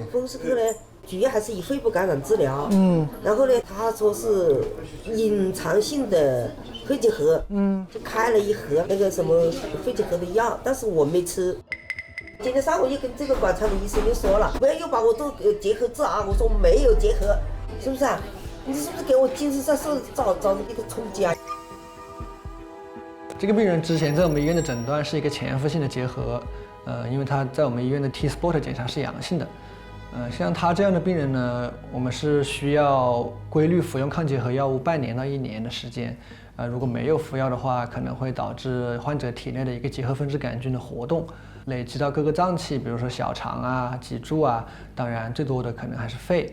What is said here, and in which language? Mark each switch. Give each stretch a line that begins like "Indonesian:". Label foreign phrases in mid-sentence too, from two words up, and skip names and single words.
Chinese: 风湿科呢，主要还是以肺部感染治疗。然后呢，他说是隐藏性的肺结核。就開了一盒那個什麼肺結核的藥，但是我沒吃。今天上午又跟這個管腸的醫生又說了，不要又把我做結核治啊！我說沒有結核，是不是啊？你是不是給我精神上受造成一個衝擊啊？這個病人之前在我們醫院的診斷是一個潛伏性的結核，因為他在我們醫院的 T-spot 檢查是陽性的，像他這樣的病人呢，我們是需要規律服用抗結核藥物半年到1年的時間，如果沒有服藥的話，可能會導致患者體內的一個結核分支桿菌的活動，累積到各個臟器，比如說小腸啊、脊柱啊，當然最多的可能還是肺。